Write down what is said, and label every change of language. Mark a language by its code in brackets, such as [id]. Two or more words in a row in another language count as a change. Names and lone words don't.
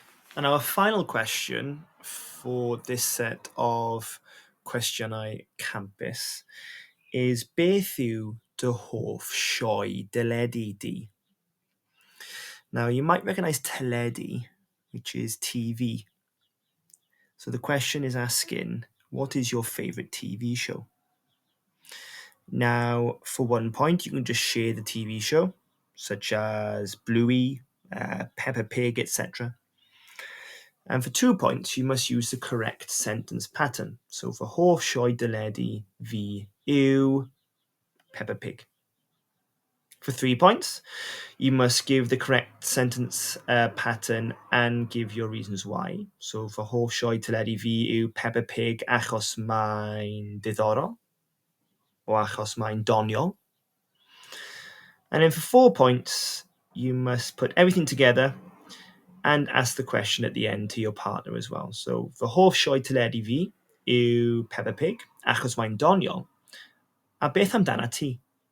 [en] And our final question for this set of [cy] Cwestiynau Campus [en] is [cy] beth yw dy hoff sioe deledu di? [en] Now, you might recognize teledu, which is TV. So the question is asking, what is your favorite TV show? Now, for 1 point, you can just share the TV show, such as Bluey, Peppa Pig, etc. And for 2 points, you must use the correct sentence pattern. So for [cy] hoff sioe deledu fi yw Peppa Pig. [en] For 3 points, you must give the correct sentence pattern and give your reasons why. So for [cy] hoff sioe deledu fi yw Peppa Pig achos mae'n diddorol, or achos mae'n doniol. [en] And then for 4 points, you must put everything together and ask the question at the end to your partner as well. [cy] So fy hoff sioe teledu fi yw Peppa Pig, achos mae'n doniol. A beth amdana ti?